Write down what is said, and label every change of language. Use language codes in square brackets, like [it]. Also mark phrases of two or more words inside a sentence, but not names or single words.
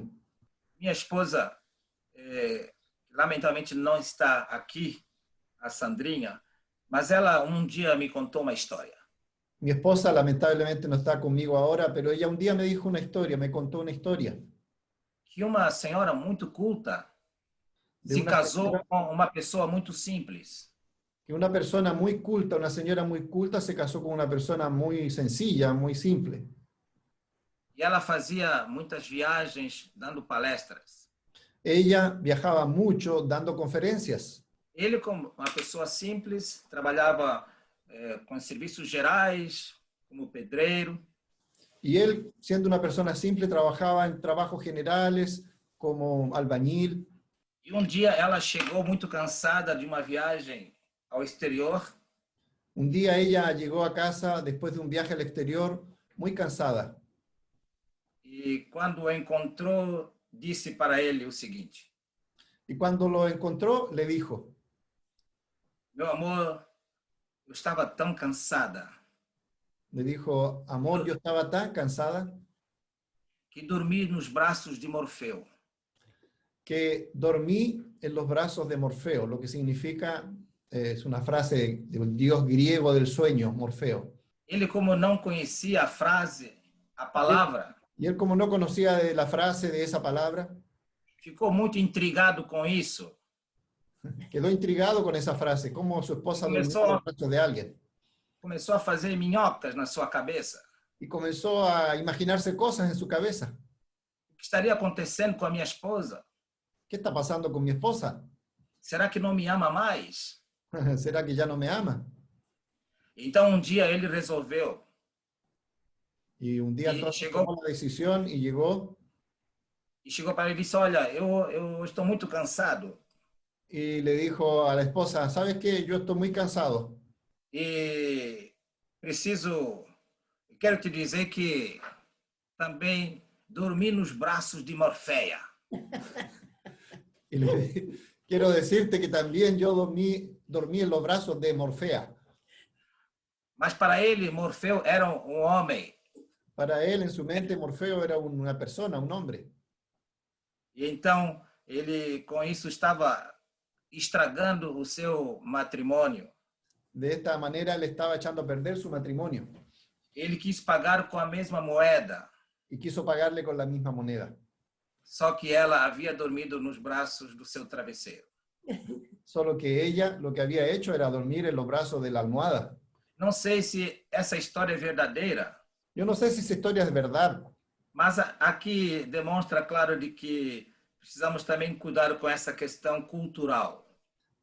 [pt] Minha esposa, lamentavelmente, não está aqui, a Sandrinha, mas ela dia me contou uma história. [es] Mi esposa lamentablemente no está conmigo ahora, pero ella un día me dijo una historia, me contó una historia. [pt] Que uma senhora muito culta De se [es] una [pt] casou [es] señora- [pt] com uma pessoa muito simples. [es] Que una persona muy culta, una señora muy culta, se casó con una persona muy sencilla, muy simple. [pt] E ela fazia muitas viagens dando palestras. [es] Ella viajaba mucho dando conferencias. [pt] Ele, como uma pessoa simples, trabalhava com serviços gerais, como pedreiro. [es] Y él, siendo una persona simple, trabajaba en trabajos generales como albañil. [pt] E dia ela chegou muito cansada de uma viagem ao exterior [es] Un día ella llegó a casa después de un viaje al exterior muy cansada. [pt] e, quando o encontrou, disse para ele o seguinte: [es] Y cuando lo encontró, le dijo, [pt] meu amor, eu estava tão cansada [es] amor, yo estaba tan cansada [pt] que dormi nos braços de Morfeu. [es] que dormí en los brazos de Morfeo, lo que significa, es una frase de un dios griego del sueño, Morfeo. [pt] Ele, como não conhecia a frase, a palavra, [es] Y él, como no conocía de la frase de esa palabra, [pt] ficou muito intrigado com isso. [es] quedó intrigado con esa frase, cómo su esposa durmió en Comenzó- los brazos de alguien. [pt] Começou a fazer minhocas na sua cabeça. [es] Y comenzó a imaginarse cosas en su cabeza. [pt] O que estaria acontecendo com a minha esposa? [es] ¿Qué está pasando con mi esposa? [pt] Será que não me ama mais? [es] ¿Será que ya no me ama? [pt] Então, dia ele resolveu. [es] Y un día Y entonces llegó- tomó la decisión y llegó [pt] E chegou para ele e disse: Olha, eu estou muito cansado. [es] y le dijo a la esposa, ¿sabes qué? Yo estoy muy cansado. [pt] E quero te dizer que também dormi nos braços de Morfeia. [es] Y quiero decirte que también yo dormí en los brazos de Morfea. [pt] Mas para ele, Morfeu era homem. [es] Para él, en su mente, Morfeo era una persona, un hombre. [pt] E então, ele com isso estava estragando o seu matrimônio. [es] De esta manera, él estaba echando a perder su matrimonio [pt] Ele quis pagar com a mesma moeda, [es] y quiso pagarle con la misma moneda. [pt] só que ela havia dormido nos braços do seu travesseiro. [es] Solo que ella lo que había hecho era dormir en los brazos de la almohada. [pt] Não sei se essa história é verdadeira, [es] Yo no sé si esa historia es verdad, [pt] mas aqui demonstra claro de que precisamos também cuidar com essa questão cultural.